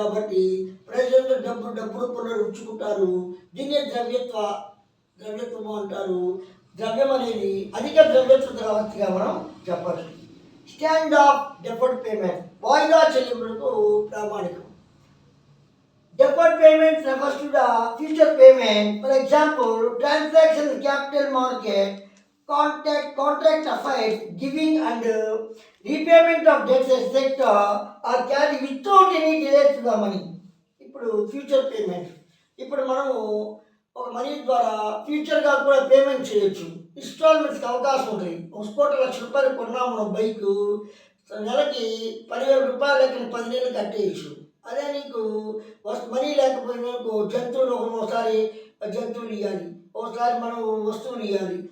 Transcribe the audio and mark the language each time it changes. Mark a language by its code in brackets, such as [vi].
[te] కాబట్టి ప్రజలందరూ డబ్బు రూపంలో ఉంచుకుంటారు. దీన్నే ద్రవ్యత్వము అంటారు. ద్రవ్యం అనేది అధిక ద్రవ్యత్వ ద్రవతిగా మనం చెప్పచ్చు. స్టాండ్ ఆఫ్ డెఫర్డ్ పేమెంట్, వాయిదా చెల్లింపులకు ప్రామాణికం. [en] Deferred payments refers to the future payment. For example, transactions in capital market, contract affairs, giving and repayment of debts, etc. are carried without any delay to the money. [te] ఇప్పుడు future payment, ఇప్పుడు మనము ఒక money ద్వారా ఫ్యూచర్గా కూడా payment చేయొచ్చు. ఇన్స్టాల్మెంట్స్కి అవకాశం ఉంటుంది. ఒక ₹1,00,000 కొన్నాము మనం బైకు, నెలకి ₹10,000 లెక్కన 10 నెలలు కట్టేయచ్చు. అదే నీకు మనీ లేకపోయినా జంతువులు ఒకసారి జంతువులు ఇవ్వాలి, ఒకసారి మనం వస్తువులు ఇవ్వాలి.